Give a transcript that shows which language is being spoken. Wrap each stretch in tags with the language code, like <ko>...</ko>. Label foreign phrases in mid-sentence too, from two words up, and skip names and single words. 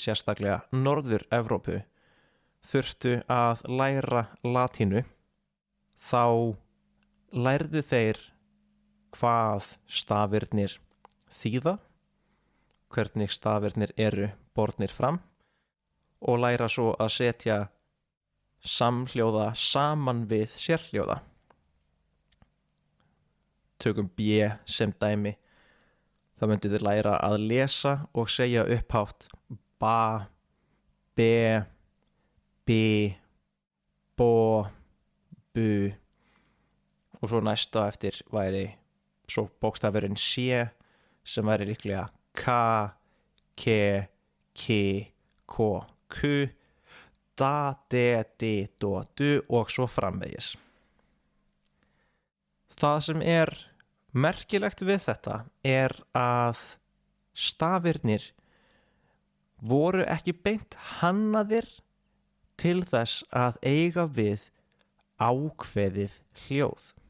<is>sérstaklega Norður-Evrópu þurftu að læra latínu, þá lærðu þeir hvað stafirnir þýða, hvernig stafirnir eru bornir fram og læra svo að setja samhljóða saman við sérhljóða. Tökum B sem dæmi. Þá myndu þið læra að lesa og segja upphátt ba, be, bi, bo, bu og svo næsta eftir væri svo bókstafurinn C sem væri líklega ka, ke, ki, ko, ku, da, de, di, do, du og svo framvegis. Það sem merkilegt við þetta að stafirnir voru ekki beint hannaðir til þess að eiga við ákveðið hljóð.</is>